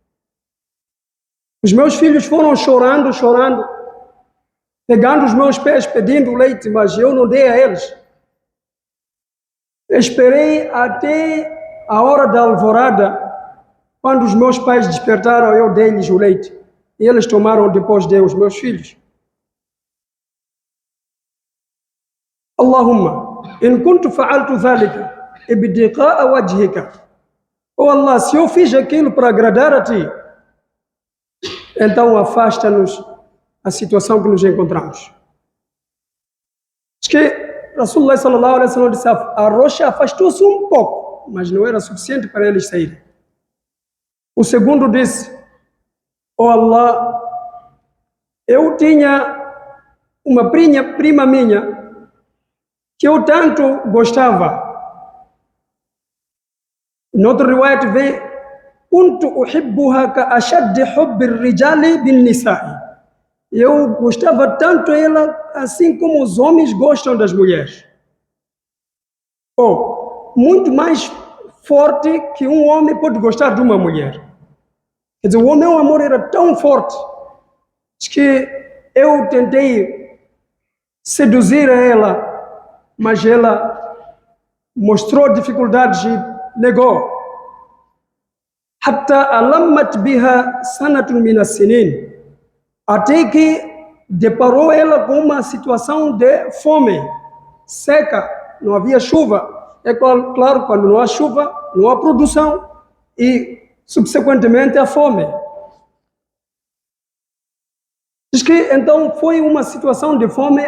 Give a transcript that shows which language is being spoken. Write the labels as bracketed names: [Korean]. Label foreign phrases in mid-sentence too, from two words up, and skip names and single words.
[Portuguese] Os meus filhos foram chorando, pegando os meus pés, pedindo leite, mas eu não dei a eles. Esperei até a hora da alvorada. Quando os meus pais despertaram, eu dei-lhes o leite. E eles tomaram depois de os meus filhos. [Arabic] اللهم إن كنت فعلت ذلك ابتغاء وجهك. [Portuguese] Oh Allah, se eu fiz aquilo para agradar a Ti, então afasta-nos a situação que nos encontramos. Diz que [Arabic] رسول الله صلى الله عليه وسلم [Portuguese] disse: a rocha afastou-se um pouco, mas não era suficiente para eles saírem. O segundo disse: oh Allah, eu tinha uma prima minha que eu tanto gostava. Noutra riwayat vê: [Arabic] كنت أحبها كأشد حب الرجال بالنساء. [Portuguese] Eu gostava tanto ela assim como os homens gostam das mulheres. Ou muito mais forte que um homem pode gostar de uma mulher. Quer dizer, o meu amor era tão forte que eu tentei seduzir a ela, mas ela mostrou dificuldades e negou. [Arabic] حتى ألمت بها سنة من السنين, [Portuguese] até que deparou ela com uma situação de fome, seca, não havia chuva. É claro, quando não há chuva, não há produção e, subsequentemente, a fome. Diz que então foi uma situação de fome.